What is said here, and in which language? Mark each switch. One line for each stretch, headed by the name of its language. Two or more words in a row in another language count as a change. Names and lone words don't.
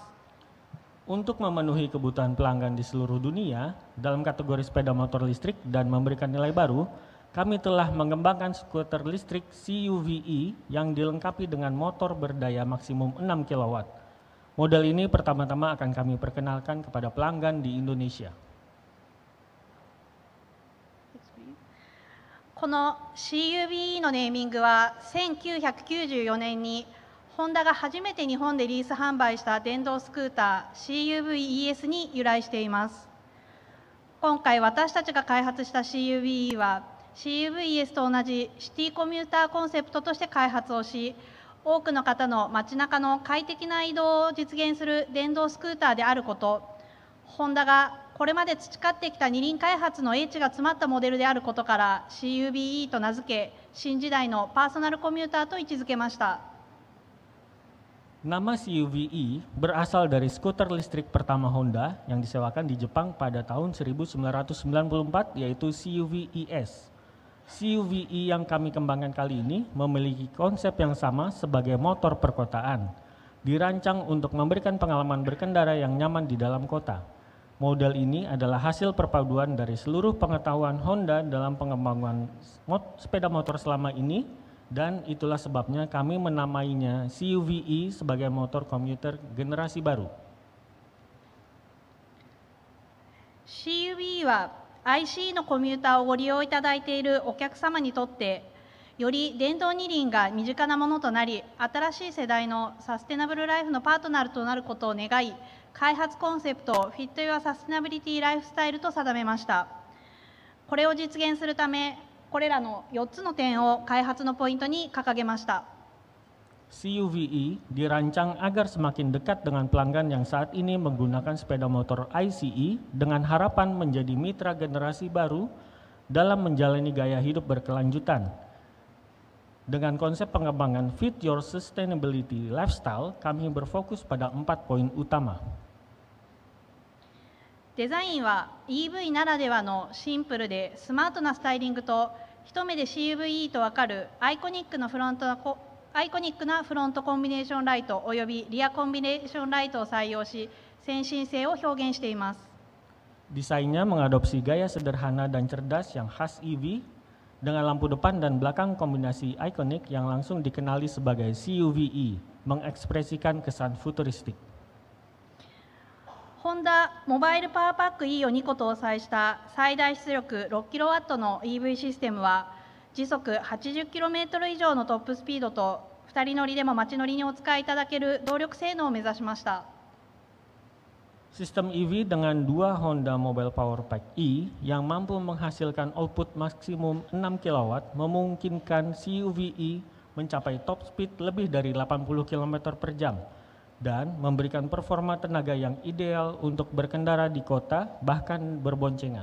Indonesian: Untuk memenuhi kebutuhan pelanggan di seluruh dunia dalam kategori sepeda motor listrik dan memberikan nilai baru, kami telah mengembangkan skuter listrik CUVE yang dilengkapi dengan motor berdaya maksimum 6 kW. Model ini pertama-tama akan kami perkenalkan kepada pelanggan di Indonesia.
Japanese: この CUVE のネーミングは1994年にホンダが初めて日本でリース販売した電動スクーター CUVES に由来しています。今回私たちが開発した CUVE は CUVES と同じシティコミューターコンセプトとして開発をし、多くの方の街中の快適な移動を実現する電動スクーターであること、ホンダがこれまで培ってきた二輪開発の英知が詰まったモデルであることから CUVE と名付け、新時代のパーソナルコミューターと位置づけました。
Indonesian: Nama CUVE berasal dari skuter listrik pertama Honda yang disewakan di Jepang pada tahun 1994 yaitu CUVES. CUVE yang kami kembangkan kali ini memiliki konsep yang sama sebagai motor perkotaan. Dirancang untuk memberikan pengalaman berkendara yang nyaman di dalam kota. Model ini adalah hasil perpaduan dari seluruh pengetahuan Honda dalam pengembangan sepeda motor selama ini. Dan itulah sebabnya kami menamainya CUVE sebagai motor komuter generasi baru.
Japanese: CUVE は IC のコミューターをご利用いただいているお客様にとってより電動二輪が身近なものとなり、新しい世代のサステナブルライフのパートナーとなることを願い、開発コンセプトを
English: Fit Your Sustainability Lifestyle
Japanese: と定めました。これを実現するため、これらの4つの点を開発のポイントに掲げました。
Indonesian: CUVE dirancang agar semakin dekat dengan pelanggan yang saat ini menggunakan sepeda motor ICE dengan harapan menjadi mitra generasi baru dalam menjalani gaya hidup berkelanjutan. Dengan konsep pengembangan
English: Fit Your Sustainability Lifestyle,
Indonesian: kami berfokus pada 4 poin utama.
Japanese: デザインは EV ならではのシンプルでスマートなスタイリングと一目で CUVE と分かるアイコニックなフロントコンビネーションライトおよびリアコンビネーションライトを採用し、先進性を表現しています。
Indonesian: Desainnya mengadopsi gaya sederhana dan cerdas yang khas EV dengan lampu depan dan belakang kombinasi ikonik yang langsung dikenali sebagai CUVE, mengekspresikan kesan futuristik.
Japanese: ホンダモバイルパワーパック E を2個搭載した最大出力 6kW の EV システムは時速 80km 以上のトップスピードと2人乗りでも街乗りにお使いいただける動力性能を目指しました。
Indonesian: Sistem EV dengan 2 Honda Mobile Power Pack E yang mampu menghasilkan output maksimum 6 kW memungkinkan CUVE mencapai
English: top speed
Indonesian: lebih dari 80 km per jam. Dan memberikan performa tenaga yang ideal untuk berkendara di kota, bahkan berboncengan.